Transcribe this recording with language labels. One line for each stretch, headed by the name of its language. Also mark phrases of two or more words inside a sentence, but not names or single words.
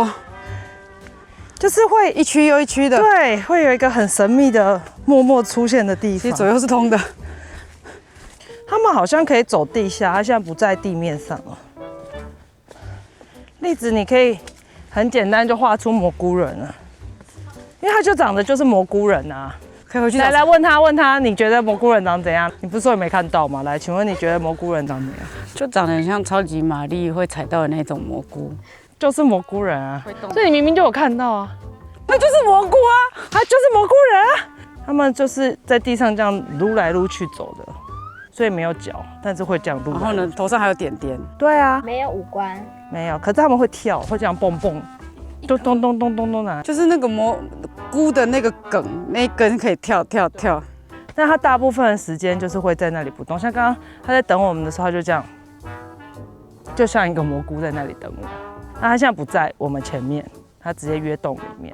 Chinese: 就是會一區又一區的，對，會有一個很神秘的默默出現的地方。其實左右是通的。他們好像可以走地下，他現在不在地面上了。栗子，你可以很簡單就畫出蘑菇人了，因為他就長得就是蘑菇人啊。可以回去來問他，你覺得蘑菇人長怎樣？你不是說你沒看到嗎？來，請問你覺得蘑菇人長怎樣？就長得很像超級瑪麗會踩到的那種蘑菇。就是蘑菇人啊，所以你明明就有看到啊，那就是蘑菇啊，他就是蘑菇人啊。他們就是在地上这樣擼來擼去走的，所以沒有腳，但是會這樣擼。然後呢，頭上還有點點。對啊，沒有五官，沒有，可是他們會跳，會這樣蹦蹦，咚咚咚咚咚咚啊，就是那個蘑菇的那個梗，那一根可以跳。但他大部分的時間就是会在那裡不動，像剛剛他在等我們的時候，他就這樣，就像一個蘑菇在那裡等我。那他現在不在我們前面，他直接約洞裡面。